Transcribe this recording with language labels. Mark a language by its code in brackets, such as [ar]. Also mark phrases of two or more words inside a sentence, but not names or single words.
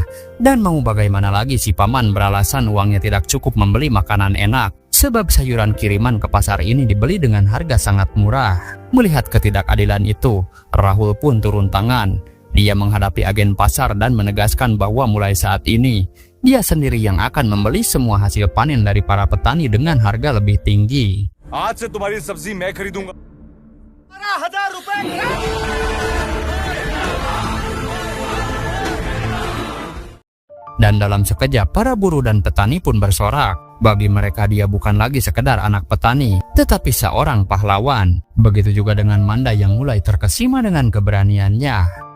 [id] Dan mau bagaimana lagi si paman beralasan uangnya tidak cukup membeli makanan enak, sebab sayuran kiriman ke pasar ini dibeli dengan harga sangat murah. Melihat ketidakadilan itu, Rahul pun turun tangan. Dia menghadapi agen pasar dan menegaskan bahwa mulai saat ini, dia sendiri yang akan membeli semua hasil panen dari para petani dengan harga lebih tinggi. [hi] आज से तुम्हारी सब्जी मैं खरीदूंगा 12,000 रुपए [id] Dan dalam sekejap para buruh dan petani pun bersorak. Bagi mereka dia bukan lagi sekedar anak petani, tetapi seorang pahlawan. Begitu juga dengan Manda yang mulai terkesima dengan keberaniannya.